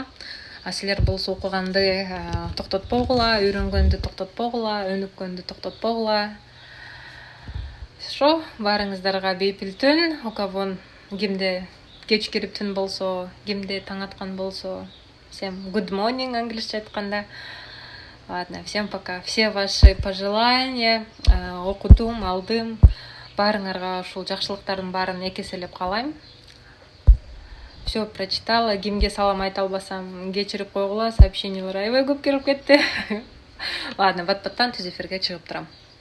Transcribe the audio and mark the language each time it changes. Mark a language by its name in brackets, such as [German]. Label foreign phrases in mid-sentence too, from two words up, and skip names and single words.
[Kyrgyz] Силер болсо окуганды токтотпогула, үйрөнгөндү токтотпогула, өнүккөндү токтотпогула. Ошо баарыңыздарга бейпил түн. Окавон кимде кеч кирип түн болсо, кимде таң аткан болсо, всем [English] good morning [Kyrgyz] англисче айтканда. [Russian] Ладно, всем пока. Все ваши пожелания [Kyrgyz] окудум, алдым. Баарыңарга ушул жакшылыктардын баарын экеселеп калайм. [Russian] Все прочитала. [Kyrgyz] Кимге салам айта албасам кечирип койгула. Сообщениялар аябай көп келип кетти. Ладно, бат-баттан түз эфирге чыгып турам.